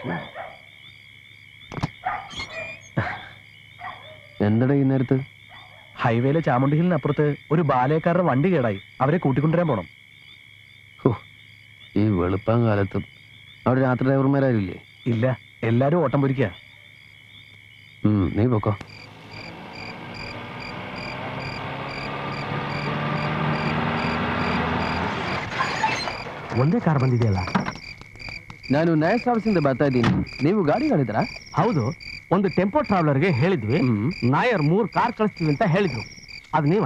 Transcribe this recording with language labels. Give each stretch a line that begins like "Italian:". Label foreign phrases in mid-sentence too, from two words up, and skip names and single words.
Malayalam: എന്തടാ ഈ നേരത്ത്? ഹൈവേയിലെ ചാമുണ്ടി ഹില്ലിനപ്പുറത്ത് ഒരു ബാലയക്കാരുടെ വണ്ടി കേടായി. അവരെ കൂട്ടിക്കൊണ്ടുവരാൻ പോണം. ഈ വെളുപ്പം കാലത്തും അവിടെ രാത്രി ഡ്രൈവർമാരാരില്ലേ? ഇല്ല, എല്ലാരും ഓട്ടം പൊരിക്കുക. നീ പൊക്കോ.
Kannada: ಒಂದೇ ಕಾರ್ ಬಂದಿದೆಯಲ್ಲ? ನಾನು ನೈಸ್ ಸರ್ವಿಸಿಂದ ಬರ್ತಾ ಇದ್ದೀನಿ. ನೀವು ಗಾಡಿ ಹೇಳಿದ್ರಾ? ಹೌದು, ಒಂದು ಟೆಂಪೋ ಟ್ರಾವೆಲರ್ಗೆ ಹೇಳಿದ್ವಿ. ನಾಯರ್ 3 ಕಾರ್ ಕಳಿಸ್ತೀವಿ ಅಂತ ಹೇಳಿದ್ರು. ಅದು ನೀವ?